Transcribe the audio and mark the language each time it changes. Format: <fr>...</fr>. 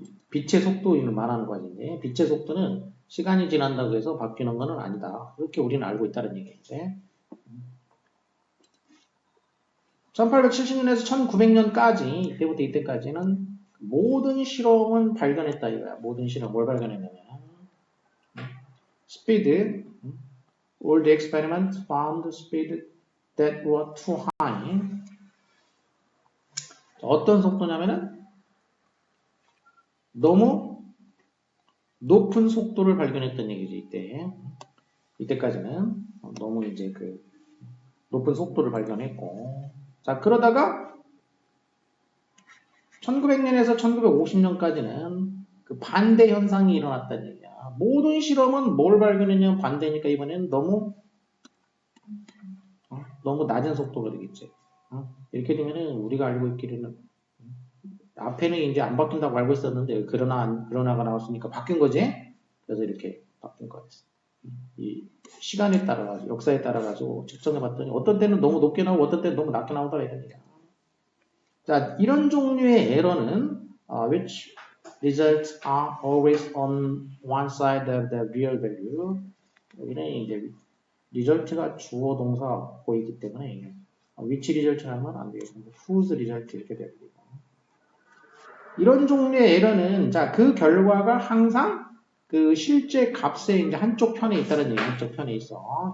<ko>빛의 속도를 말하는 거지. 빛의 속도는 시간이 지난다고 해서 바뀌는 것은 아니다. 그렇게 우리는 알고 있다는 얘기지. 1870년에서 1900년까지 이때부터 이때까지는 모든 실험은 발견했다 이거야. 모든 실험 뭘 발견했냐면</ko> <en>speed, all the experiments found speed that were too high.</en> <ko>어떤 속도냐면은 너무 높은 속도를 발견했던 얘기지. 이때까지는 너무 이제 그 높은 속도를 발견했고, 자 그러다가 1900년에서 1950년까지는 그 반대 현상이 일어났다는 얘기야. 모든 실험은 뭘 발견했냐면 반대니까 이번에는 너무 너무 낮은 속도가 되겠지. 이렇게 되면은 우리가 알고 있기로는 앞에는 이제 안 바뀐다고 알고 있었는데 그러나가 나왔으니까 바뀐 거지. 그래서 이렇게 바뀐 거였어. 이 시간에 따라 역사에 따라 가지고 측정해 봤더니 어떤 때는 너무 높게 나오고 어떤 때는 너무 낮게 나오더라 이런 얘기야. 자, 이런 종류의 에러는</ko> <en>which results are always on one side of the real value.</en> <ko>여기는 이제 result가 주어 동사 보이기 때문에</ko> <en>which result</en> <ko>하면 안 되겠고</ko> <en>whose result</en> <ko>이렇게 됩니다. 이런 종류의 에러는 자, 그 결과가 항상 그 실제 값의 이제 한쪽 편에 있다는 얘기, 한쪽 편에 있어.</ko>